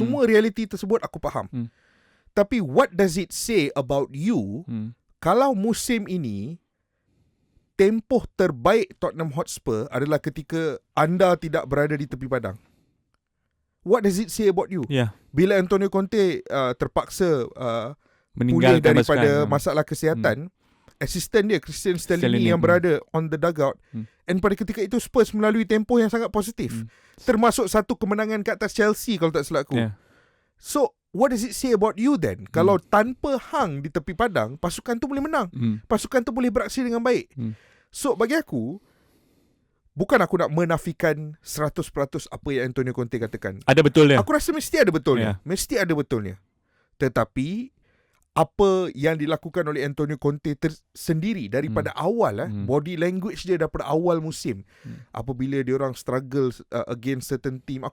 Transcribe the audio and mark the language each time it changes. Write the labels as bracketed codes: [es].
[ms] Semua reality tersebut aku faham. Tapi what does it say about you kalau musim ini tempoh terbaik Tottenham Hotspur adalah ketika anda tidak berada di tepi padang? [en] What does it say about you? [ms] Bila Antonio Conte terpaksa pulih daripada masalah kesihatan, asisten dia Christian Stellini yang berada on the dugout, and pada ketika itu Spurs melalui tempoh yang sangat positif, termasuk satu kemenangan ke atas Chelsea kalau tak silap aku. [en] So what does it say about you then? [ms] Kalau tanpa hang di tepi padang, pasukan tu boleh menang, pasukan tu boleh beraksi dengan baik. So bagi aku, bukan aku nak menafikan 100% apa yang Antonio Conte katakan. Ada betulnya. Aku rasa mesti ada betulnya. Mesti ada betulnya. Tetapi apa yang dilakukan oleh Antonio Conte sendiri daripada awal, body language dia daripada awal musim, apabila dia orang struggle against certain team.